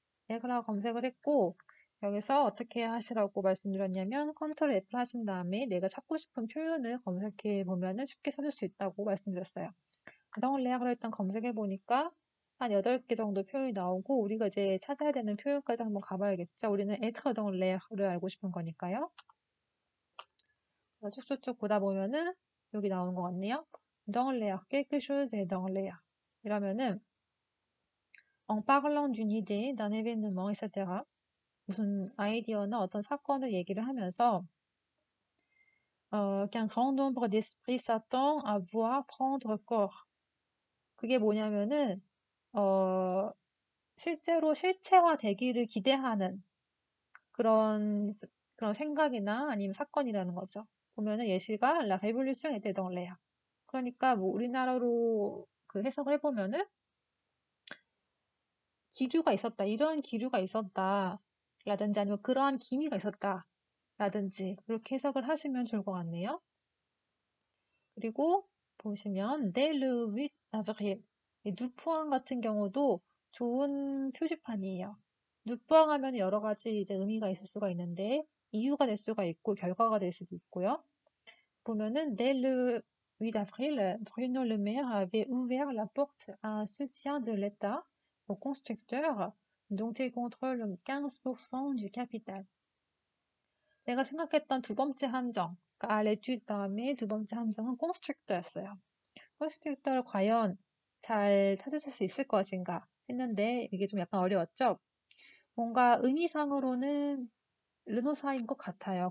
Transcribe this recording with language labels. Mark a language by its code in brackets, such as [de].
[ko] 에라고 검색을 했고 여기서 어떻게 하시라고 말씀드렸냐면 컨트롤 F를 하신 다음에 내가 찾고 싶은 표현을 검색해 보면은 쉽게 찾을 수 있다고 말씀드렸어요. 그동안 레학을 일단 검색해 보니까 한 8개 정도 표현이 나오고 우리가 이제 찾아야 되는 표현까지 한번 가봐야겠죠. 우리는 에트가 덩 레학을 알고 싶은 거니까요. 쭉쭉쭉 보다 보면은 여기 나오는 것 같네요. [fr] 덩 레학, quelque chose 덩 레학 이러면은 en parlant d'une idée, d'un événement, etc. [ko] 무슨 아이디어나 어떤 사건을 얘기를 하면서 [fr] qu'un grand nombre d'esprits s'attend à voir prendre corps. [ko] 그게 뭐냐면은 어, 실제로 실체화되기를 기대하는 그런 그런 생각이나 아니면 사건이라는 거죠. 보면은 예시가 [fr] La révolution était dans l'air. [ko] 그러니까 뭐 우리나라로 그 해석을 해보면은 기류가 있었다. 이런 기류가 있었다. 라든지 아니면 그러한 기미가 있었다. 라든지 그렇게 해석을 하시면 좋을 것 같네요. 그리고 보시면 [fr] dès le 8 avril [ko] 이 누포항 같은 경우도 좋은 표시판이에요. 누포항 하면 여러 가지 이제 의미가 있을 수가 있는데 이유가 될 수가 있고 결과가 될 수도 있고요. [fr] 보면은 dès le 8 avril, Bruno Le Maire avait ouvert la porte à un soutien de l'État aux constructeurs dont il contrôle 15% du capital. [ko] 내가 생각했던 두 번째 함정, 그러니까 아래 뒤 다음에 두 번째 함정은 constructor였어요. constructor를 과연 잘 찾으실 수 있을 것인가 했는데 이게 좀 약간 어려웠죠? 뭔가 의미상으로는 르노사인 것 같아요.